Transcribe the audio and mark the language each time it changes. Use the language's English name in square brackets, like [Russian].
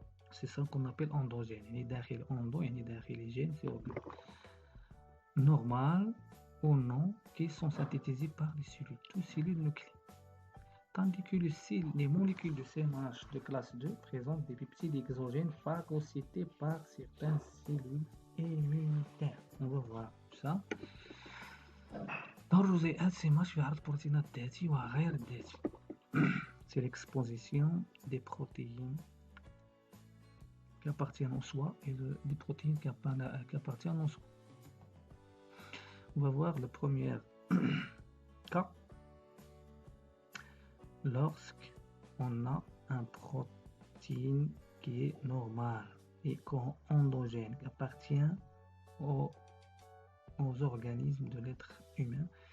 [French] C'est ça qu'on appelle endogène. [Arabic] يعني داخل [French] endo يعني داخل gène c'est normal ou non qui sont synthétisés par les cellules, toutes cellules nucléaires. Tandis que les molécules de CMH de classe 2 présentent des peptides exogènes phagocytés par certaines cellules immunitaires. On va voir ça. Dans le [Arabic] جزيئات CMH في عرض بروتينات ذاتي وغير ذاتي. [French] C'est l'exposition des protéines qui appartiennent en soi et des protéines qui appartiennent en soi. On va voir le premier cas. Lorsqu'on a un protéine qui est normal et endogène, qui appartient aux organismes de l'être humain.